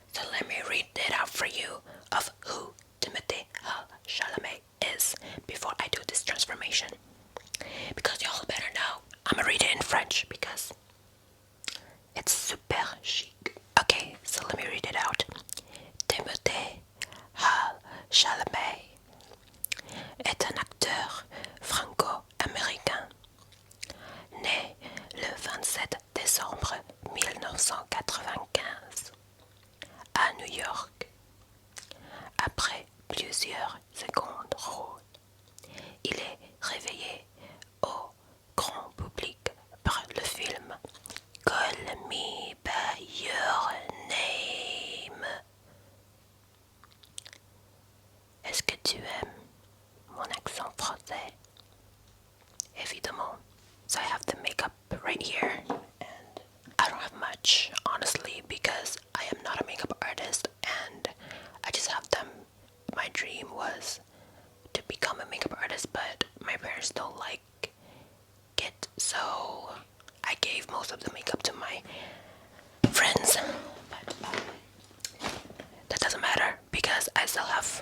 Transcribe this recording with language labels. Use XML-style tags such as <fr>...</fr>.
<en>So let me read it out for you of who TIMOTHÉE CHALAMET is before I do this transformation. Because y'all better know. I'm gonna read it in French because it's super chic. Okay, so let me read it out.</en> <fr>TIMOTHÉE Chalamet est un acteur franco-américain né le 27 décembre 1995 à New York. Après plusieurs secondes rôles, il est réveillé au grand public par le film Call Me By Your Name. Est-ce que tu aimes mon accent français? Évidemment.</fr> <en>So I have the makeup right here, and I don't have much, honestly, because I am not a makeup artist, and I just have them. My dream was to become a makeup artist, but my parents don't like it, so I gave most of the makeup to my friends, but that doesn't matter because I still have.</en>